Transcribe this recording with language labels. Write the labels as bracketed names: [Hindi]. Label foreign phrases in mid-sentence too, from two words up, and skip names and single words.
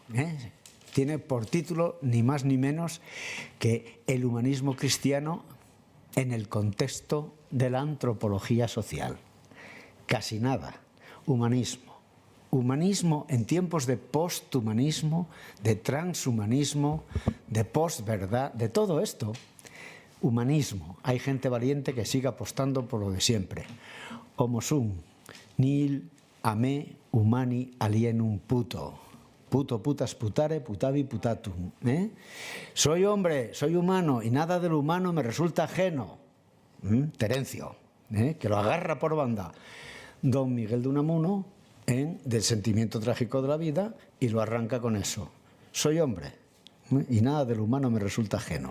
[Spanish] Tiene por título ni más ni menos que El humanismo cristiano en el contexto de la antropología social. Casi nada. Humanismo. Humanismo en tiempos de posthumanismo, de transhumanismo, de posverdad, de todo esto. Humanismo. Hay gente valiente que sigue apostando por lo de siempre. [Latin] Homo sum, nihil a me humani alienum puto. Puto, putas, putare, putavi, putatum. [Spanish] Soy hombre, soy humano y nada de lo humano me resulta ajeno. Terencio, que lo agarra por banda. Don Miguel de Unamuno en Del sentimiento trágico de la vida y lo arranca con eso. Soy hombre y nada de lo humano me resulta ajeno.